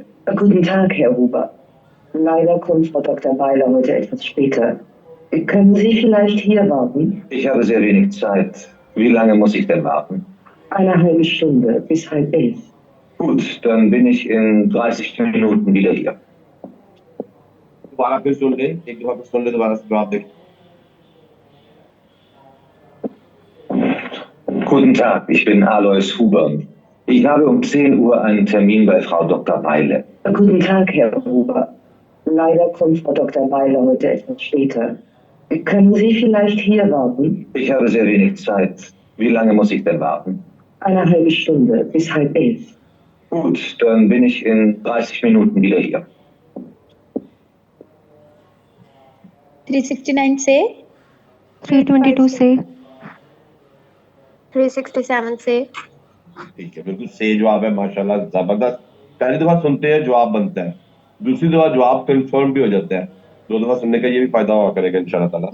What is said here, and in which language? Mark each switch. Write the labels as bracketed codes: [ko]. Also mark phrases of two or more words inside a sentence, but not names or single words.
[de] Guten Tag, Herr Huber. Leider kommt Frau Dr. Beile heute etwas später. Können Sie vielleicht hier warten? Ich habe sehr wenig Zeit. Wie lange muss ich denn warten? Eine halbe Stunde, bis 10:30. Gut, dann bin ich in 30 Minuten wieder hier. [hi] दोबारा फिर सुन ले, एक दफा फिर सुन ले, दोबारा जवाब देख। [de] Guten Tag, ich bin Alois Hubern. Ich habe um 10 Uhr einen Termin bei Frau Dr. Beile. Guten Tag, Herr Huber. Leider kommt Frau Dr. Beile heute etwas später. Können Sie vielleicht hier warten? Ich habe sehr wenig Zeit. Wie lange muss ich denn warten? Eine halbe Stunde, bis 10:30. Gut, dann bin ich in 30 Minuten wieder hier. [hi] 369 से 322 से 367 से। ठीक है, बिल्कुल सही जवाब है, माशाल्लाह जबरदस्त। पहली दफा सुनते हैं जवाब बनता है, दूसरी दफा जवाब कंफर्म भी हो जाता है, 2 दफा सुनने का ये भी फायदा हुआ करेगा [ar] إن شاء الله تعالى.